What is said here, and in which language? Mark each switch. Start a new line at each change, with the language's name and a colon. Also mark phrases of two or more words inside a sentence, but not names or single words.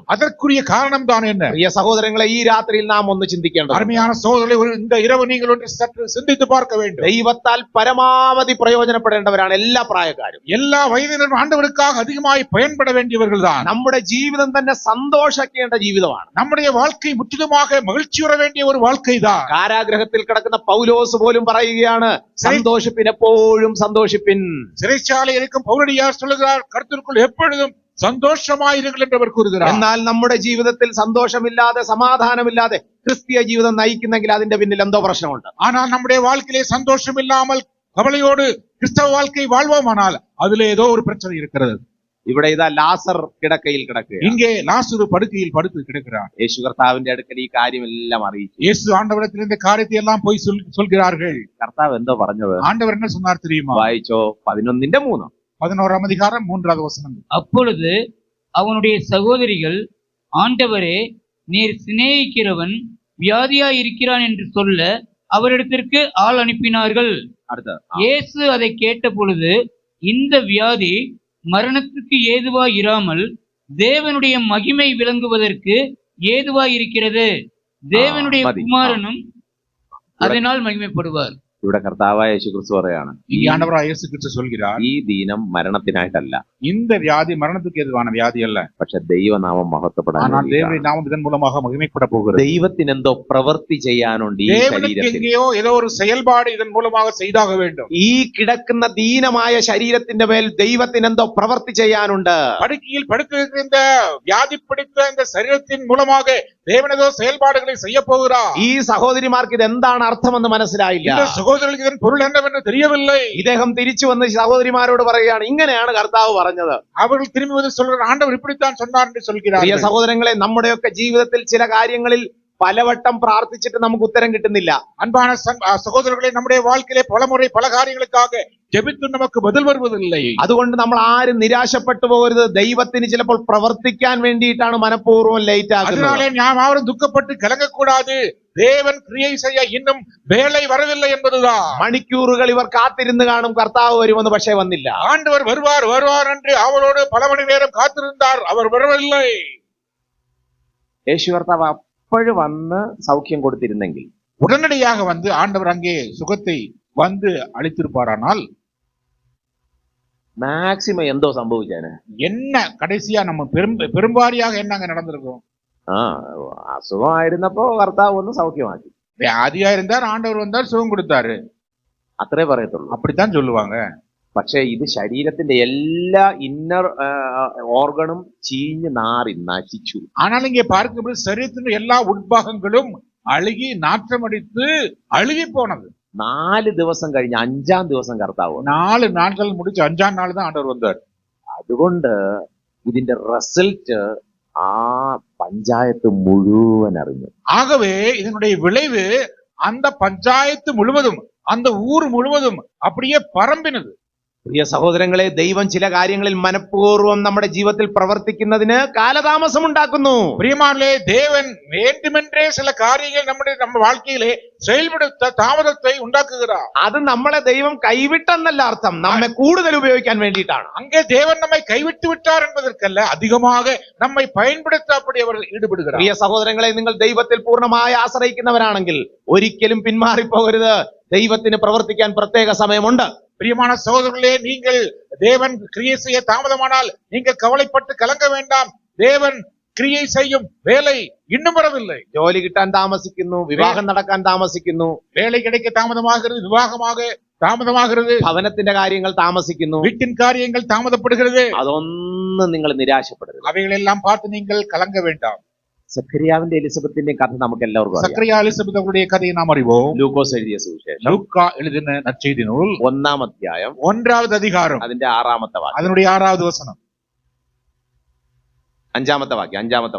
Tamil: அதற்குரிய காரணம் தான் என்ன?
Malayalam: പ്രിയ സഹോദരങ്ങളെ, ഈ രാത്രിയിൽ നാം ഒന്ന് ചിന്തിക്കേണ്ടത്,
Tamil: அருமையான சகோதரர்களே, இந்த இரவு நீங்கள் ஒன்று சற்று சிந்தித்து பார்க்க வேண்டும்.
Malayalam: ദൈവത്താൽ പരമാവധി പ്രയോജനപ്പെടേണ്ടവരാണ് എല്ലാ പ്രായക്കാരും.
Tamil: எல்லா വയതിനരും ஆண்டவருக்காக அதிகமாய் பயன்பட வேண்டியவர்கள் தான்.
Malayalam: നമ്മുടെ ജീവിതം തന്നെ സന്തോഷിക്കേണ്ട ജീവിതമാണ്.
Tamil: நம்முடைய வாழ்க்கை முற்றிலுமாக மகிழ்ச்சியுற வேண்டிய ஒரு வாழ்க்கை தான்.
Malayalam: കാരാഗ്രഹത്തിൽ കിടക്കുന്ന പൗലോസ് പോലും പറയുകയാണ്, സന്തോഷിപ്പിൻ, എപ്പോഴും സന്തോഷിപ്പിൻ.
Tamil: சிறைச்சாலையில் இருக்கும் பவுலடியார் சொல்லுகிறார், கர்த்தருக்குள் எப்பொழுதும் சந்தோஷமாயிருங்கள் என்று அவர் கூறுகிறார்.
Malayalam: എന്നാൽ നമ്മുടെ ജീവിതത്തിൽ സന്തോഷമില്ലാതെ സമാധാനമില്ലാതെ ക്രിസ്തീയ ജീവിതം നയിക്കുന്നെങ്കിൽ അതിന്റെ പിന്നിൽ എന്തോ പ്രശ്നമുണ്ട്.
Tamil: ஆனால் நம்முடைய வாழ்க்கையிலே சந்தோஷம் இல்லாமல் கவலையோடு கிறிஸ்தவ வாழ்க்கை வாழ்வோமானால் அதிலே ஏதோ ஒரு பிரச்சனை இருக்கிறது.
Malayalam: ഇവിടെ ഇതാ ലാസർ കിടക്കയിൽ കിടക്കുക.
Tamil: இங்கே லாசரு படுக்கையில் படுத்து கிடக்கிறார்.
Malayalam: യേശു കർത്താവിന്റെ അടുക്കൽ ഈ കാര്യമെല്ലാം അറിയിച്ചു.
Tamil: இயேசு ஆண்டவரிடத்தில் இந்த காரியத்தை எல்லாம் போய் சொல்கிறார்கள்.
Malayalam: കർത്താവ് എന്തോ പറഞ്ഞത്
Tamil: ஆண்டவர் என்ன சொன்னார் தெரியுமா?
Malayalam: വായിച്ചോ, 11:3.
Tamil: 11ஆம் அதிகாரம் 3வது வசனம். அப்பொழுது அவனுடைய சகோதரிகள், ஆண்டவரே, நீர் சிநேகிக்கிறவன் வியாதியாயிருக்கிறான் என்று சொல்ல அவரிடத்திற்கு ஆள் அனுப்பினார்கள்.
Malayalam: അടുത്ത
Tamil: இயேசு அதை கேட்ட பொழுது, இந்த வியாதி மரணத்துக்கு ஏதுவாய் இராமல் தேவனுடைய மகிமை விளங்குவதற்கு ஏதுவாய் இருக்கிறது. தேவனுடைய மதி. குமாரனும் அதனால் மகிமைப்படுவார்.
Malayalam: ഇവിടെ കർത്താവായ യേശു ക്രിസ്തു പറയാണ്,
Tamil: இங்கே ஆண்டவராய் இயேசு கிறிஸ்து சொல்கிறார்,
Malayalam: ഈ ദീനം മരണത്തിനായിട്ടല്ല,
Tamil: இந்த வியாதி மரணத்துக்கு ஏதுவான வியாதி அல்ல,
Malayalam: പക്ഷെ ദൈവനാമം മഹത്വപ്പെടാൻ
Tamil: ஆனால்
Malayalam: വേണ്ടിയിട്ടാണ്.
Tamil: தேவனுடைய நாமம் இதன் மூலமாக மகிமைப்பட போகிறது.
Malayalam: ദൈവത്തിന് എന്തോ പ്രവൃത്തി ചെയ്യാനുണ്ട് ഈ
Tamil: தேவனுக்கு
Malayalam: ശരീരത്തിൽ.
Tamil: எங்கேயோ ஏதோ ஒரு செயல்பாடு இதன் மூலமாக செய்தாக வேண்டும்.
Malayalam: ഈ കിടക്കുന്ന ദീനമായ ശരീരത്തിന്റെ മേൽ ദൈവത്തിന് എന്തോ പ്രവൃത്തി ചെയ്യാനുണ്ട്.
Tamil: படுக்கையில் படுத்திருக்கிற இந்த வியாதி பிடித்த இந்த சரீரத்தின் மூலமாக தேவன் ஏதோ செயல்பாடுகளை செய்ய போகிறார்.
Malayalam: ഈ സഹോദരിമാർക്ക് ഇത് എന്താണ് അർത്ഥമെന്ന് മനസ്സിലായില്ല.
Tamil: இந்த சகோதரர்களுக்கு இதன் பொருள் என்னவென்று தெரியவில்லை.
Malayalam: ഇദ്ദേഹം തിരിച്ചു വന്ന് സഹോദരിമാരോട് പറയുകയാണ്, ഇങ്ങനെയാണ് കർത്താവ് പറഞ്ഞത്.
Tamil: அவர்கள் திரும்பி வந்து சொல்ற, ஆண்டவர் இப்படித்தான் சொன்னார் என்று
Malayalam: പ്രിയ
Tamil: சொல்கிறார்கள்.
Malayalam: സഹോദരങ്ങളെ, നമ്മുടെയൊക്കെ ജീവിതത്തിൽ ചില കാര്യങ്ങളിൽ പലവട്ടം പ്രാർത്ഥിച്ചിട്ട് നമുക്ക് ഉത്തരം കിട്ടുന്നില്ല.
Tamil: அன்பான சகோதரர்களை, நம்முடைய வாழ்க்கையிலே பலமுறை பல காரியங்களுக்காக ஜெபித்து நமக்கு பதில் வருவதில்லை.
Malayalam: അതുകൊണ്ട് നമ്മൾ ആരും നിരാശപ്പെട്ടു പോകരുത്. ദൈവത്തിന് ചിലപ്പോൾ പ്രവർത്തിക്കാൻ വേണ്ടിയിട്ടാണ് മനഃപൂർവ്വം ലേറ്റ് ആകുന്നത്.
Tamil: அதனாலே நாம் யாரும் துக்கப்பட்டு கலங்கக்கூடாது. தேவன் கிரியை செய்ய இன்னும் வேலை வரவில்லை என்பதுதான்.
Malayalam: മണിക്കൂറുകൾ ഇവർ കാത്തിരുന്ന് കാണും, കർത്താവ് വരുമെന്ന്, പക്ഷേ വന്നില്ല.
Tamil: ஆண்டவர் வருவார் வருவார் என்று அவளோடு பல மணி நேரம் காத்திருந்தார், அவர் வரவில்லை.
Malayalam: യേശു കർത്താവ് അപ്പോഴും വന്ന് സൗഖ്യം കൊടുത്തിരുന്നെങ്കിൽ,
Tamil: உடனடியாக வந்து ஆண்டவர் அங்கே சுகத்தை வந்து அளித்திருப்பாரானால்
Malayalam: മാക്സിമം എന്തോ സംഭവിച്ചേനെ.
Tamil: என்ன கடைசியா நம்ம பெரும்பாரியாக என்ன அங்க நடந்திருக்கும்?
Malayalam: അസുഖമായിരുന്നപ്പോ കർത്താവ് വന്ന് സൗഖ്യമാക്കി,
Tamil: வியாதியா இருந்தார், ஆண்டவர் வந்தார், சுகம் கொடுத்தாரு,
Malayalam: അത്രേ പറയത്തുള്ളൂ.
Tamil: அப்படித்தான் சொல்லுவாங்க.
Malayalam: പക്ഷെ ഇത് ശരീരത്തിന്റെ എല്ലാ
English: inner organ
Malayalam: ചീഞ്ഞ് നാറി നശിച്ചു.
Tamil: ஆனால் இங்கே பார்க்கும்போது சரீரத்தின் எல்லா உட்பாகங்களும் அழுகி நாற்றமடித்து அழுகி போனது.
Malayalam: 4 ദിവസം കഴിഞ്ഞ് 5-ാം ദിവസം കർത്താവ് വന്നു.
Tamil: 4 நாட்கள் முடிச்சு 5ஆம் நாள் தான் ஆண்டவர் வந்தார்.
Malayalam: അതുകൊണ്ട് ഇതിന്റെ റിസൾട്ട് ആ പഞ്ചായത്ത് മുഴുവൻ അറിഞ്ഞു.
Tamil: ஆகவே இதனுடைய விளைவு அந்த பஞ்சாயத்து முழுவதும், அந்த ஊர் முழுவதும் அப்படியே பரம்பினது.
Malayalam: പ്രിയ സഹോദരങ്ങളെ, ദൈവം ചില കാര്യങ്ങളിൽ മനഃപൂർവ്വം നമ്മുടെ ജീവിതത്തിൽ പ്രവർത്തിക്കുന്നതിന് കാലതാമസം ഉണ്ടാക്കുന്നു.
Tamil: பிரியமானே, தேவன் வேண்டுமென்றே சில காரியங்கள் நம்ம வாழ்க்கையிலே செயல்படுத்த தாமதத்தை உண்டாக்குகிறார்.
Malayalam: അത് നമ്മളെ ദൈവം കൈവിട്ടെന്നല്ല അർത്ഥം, നമ്മെ കൂടുതൽ ഉപയോഗിക്കാൻ വേണ്ടിയിട്ടാണ്.
Tamil: அங்கே தேவன் நம்மை கைவிட்டு விட்டார் என்பதற்கல்ல, அதிகமாக நம்மை பயன்படுத்த அப்படி அவர் ஈடுபடுகிறார்.
Malayalam: പ്രിയ സഹോദരങ്ങളെ, നിങ്ങൾ ദൈവത്തിൽ പൂർണ്ണമായി ആശ്രയിക്കുന്നവരാണെങ്കിൽ ഒരിക്കലും പിന്മാറിപ്പോകരുത്. ദൈവത്തിന് പ്രവർത്തിക്കാൻ പ്രത്യേക സമയമുണ്ട്.
Tamil: பிரியமான சகோதரர்களே, நீங்கள் தேவன் கிரியை செய்ய தாமதமானால் நீங்கள் கவலைப்பட்டு கலங்க வேண்டாம். தேவன் கிரியை செய்யும் வேலை இன்னும் வரவில்லை.
Malayalam: ജോലി കിട്ടാൻ താമസിക്കുന്നു, വിവാഹം നടക്കാൻ താമസിക്കുന്നു,
Tamil: வேலை கிடைக்க தாமதமாகிறது, விவாகமாக தாமதமாகிறது,
Malayalam: ഭവനത്തിന്റെ കാര്യങ്ങൾ താമസിക്കുന്നു.
Tamil: வீட்டின் காரியங்கள் தாமதப்படுகிறது.
Malayalam: അതൊന്നും നിങ്ങൾ നിരാശപ്പെടരുത്.
Tamil: அவைகளெல்லாம் பார்த்து நீங்கள் கலங்க வேண்டாம்.
Malayalam: സഖറിയാവിന്റെ എലിസബത്തിന്റെ കഥ നമുക്ക് എല്ലാവർക്കും അറിയാം.
Tamil: சக்கரியா எலிசபெத் அவருடைய கதையை நாம் அறிவோம்.
Malayalam: ലൂക്കോസ് എഴുതിയ സുവിശേഷം
Tamil: லூக்கா எழுதின நற்செய்தி நூல்
Malayalam: 1-ാം അധ്യായം
Tamil: 1வது அதிகாரம்
Malayalam: അതിന്റെ 6-ാമത്തെ വാക്യം,
Tamil: அதனுடைய 6வது வசனம்,
Malayalam: 5-ാമത്തെ വാക്യം, 5-ാമത്തെ വാക്യം.